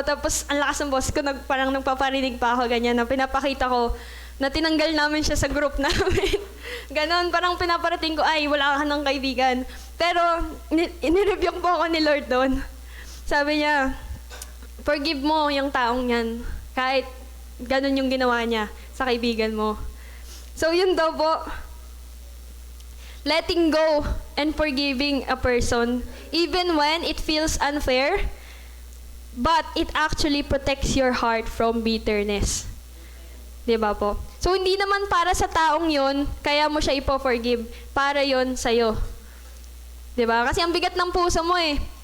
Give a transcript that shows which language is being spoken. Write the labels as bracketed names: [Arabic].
[Filipino] Tapos, ang lakas ng boss ko, parang nagpaparinig pa ako, ganyan, na pinapakita ko na tinanggal namin siya sa group namin. Ganon, parang pinaparating ko, ay, wala ka ng kaibigan. Pero, inirebuke po ako ni Lord doon. Sabi niya, forgive mo yung taong yan. Kahit ganon yung ginawa niya sa kaibigan mo. So, yun daw po. [English] Letting go and forgiving a person, even when it feels unfair, but it actually protects your heart from bitterness. [Filipino] Diba po? So, hindi naman para sa taong yun, kaya mo siya ipo-forgive. Para yun sa'yo. Diba? Kasi ang bigat ng puso mo eh.